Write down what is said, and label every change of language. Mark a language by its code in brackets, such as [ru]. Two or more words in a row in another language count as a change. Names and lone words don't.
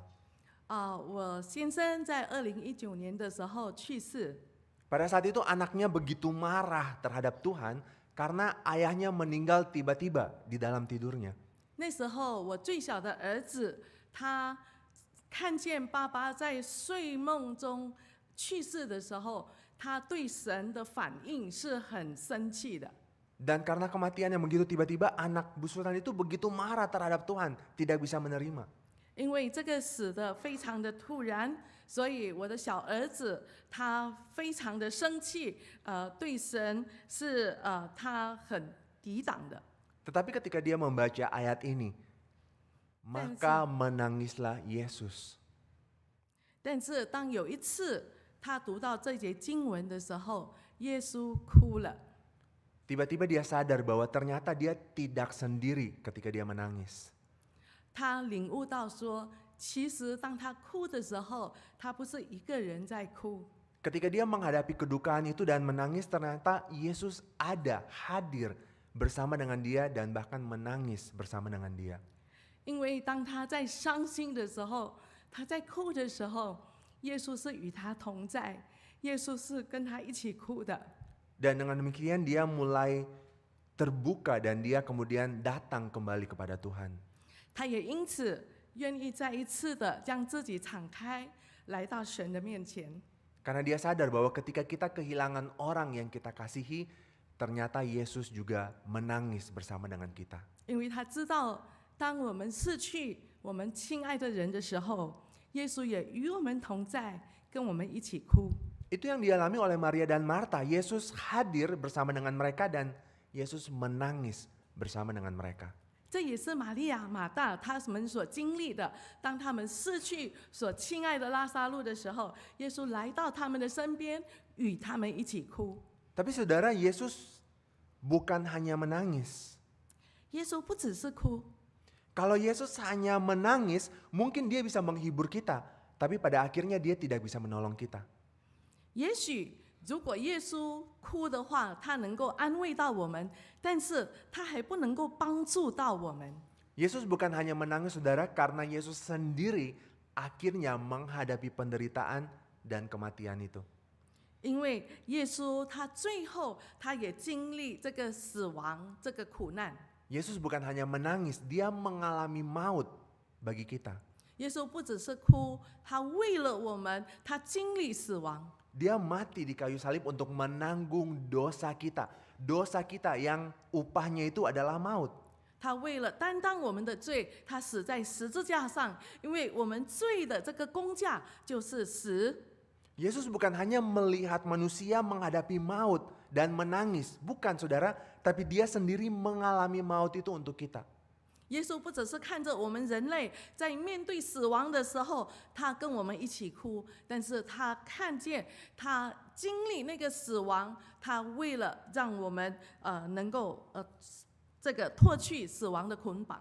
[zh] 我先生在2019年的时候去世， [id] Pada saat itu anaknya begitu marah terhadap Tuhan karena ayahnya meninggal tiba-tiba di dalam tidurnya. [zh] 那时候我最小的儿子，他看见爸爸在睡梦中去世的时候，他对神的反应是很生气的。 [id] Dan karena kematian yang begitu tiba-tiba, anak Bu Susan itu begitu marah terhadap Tuhan, tidak bisa menerima. [zh] 因为这个死的非常的突然，所以我的小儿子他非常的生气，对神是他很抵挡的。 [id] Tetapi ketika dia membaca ayat ini, maka menangislah Yesus. [zh] 但是当有一次他读到这节经文的时候，耶稣哭了。 [id] Tiba-tiba dia sadar bahwa ternyata dia tidak sendiri ketika dia menangis. [zh] 他领悟到说，其实当他哭的时候，他不是一个人在哭， [id] Ketika dia menghadapi kedukaan itu dan menangis, ternyata Yesus ada, hadir bersama dengan dia dan bahkan menangis bersama dengan dia. [zh] 因为当他在伤心的时候，他在哭的时候，耶稣是与他同在，耶稣是跟他一起哭的。 [id] Dan dengan demikian dia mulai terbuka dan dia kemudian datang kembali kepada Tuhan. [zh] 他也因此愿意再一次的将自己敞开，来到神的面前。 [id] Karena dia sadar bahwa ketika kita kehilangan orang yang kita kasihi, ternyata Yesus juga menangis bersama dengan kita. [zh] 因为他知道，当我们失去我们亲爱的人的时候，耶稣也与我们同在，跟我们一起哭。 [id] Itu yang dialami oleh Maria dan Marta. Yesus hadir bersama dengan mereka dan Yesus menangis bersama dengan mereka. [zh] 这也是玛利亚、马大他们所经历的。当他们失去所亲爱的拉撒路的时候，耶稣来到他们的身边，与他们一起哭。 [id] Tapi saudara, Yesus bukan hanya menangis. [zh] 耶稣不只是哭， [id] Kalau Yesus hanya menangis, mungkin dia bisa menghibur kita. Tapi pada akhirnya dia tidak bisa menolong kita. [zh] 也许如果耶稣哭的话，他能够安慰到我们，但是他还不能够帮助到我们。 [id] Yesus bukan hanya menangis saudara karena Yesus sendiri akhirnya menghadapi penderitaan dan kematian itu. [zh] 因为耶稣他最后他也经历这个死亡、这个苦难。 [id] Yesus bukan hanya menangis, dia mengalami maut bagi kita. [zh] 耶稣不只是哭，他为了我们，他经历死亡。 [id] Dia mati di kayu salib untuk menanggung dosa kita. Dosa kita yang upahnya itu adalah maut. [zh] 他为了担当我们的罪，他死在十字架上，因为我们罪的这个工价就是死。 [id] Yesus bukan hanya melihat manusia menghadapi maut dan menangis. Bukan saudara, tapi dia sendiri mengalami maut itu untuk kita. [zh] 耶稣不只是看着我们人类在面对死亡的时候，他跟我们一起哭，但是他看见他经历那个死亡，他为了让我们能够这个脱去死亡的捆绑。